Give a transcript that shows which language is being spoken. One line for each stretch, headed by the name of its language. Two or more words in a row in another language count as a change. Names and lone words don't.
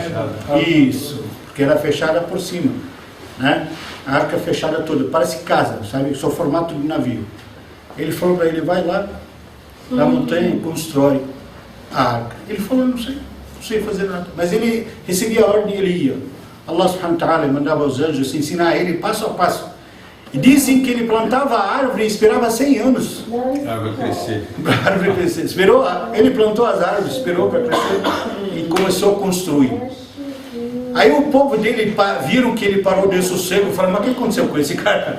Portuguese: Isso, porque era fechada por cima. Né? A arca fechada toda, parece casa, sabe? Só formato de navio. Ele falou para ele, vai lá na montanha e constrói a arca. Ele falou, não sei fazer nada. Mas ele recebia a ordem e ele ia.
Arabic: الله سبحانه وتعالى
Portuguese: mandava os anjos ensinar ele passo a passo. E dizem que ele plantava a árvore e esperava 100 anos. A árvore crescer. A árvore crescer. Ele plantou as árvores, esperou para crescer e começou a construir. Aí o povo dele viram que ele parou de sossego e falaram, mas o que aconteceu com esse cara?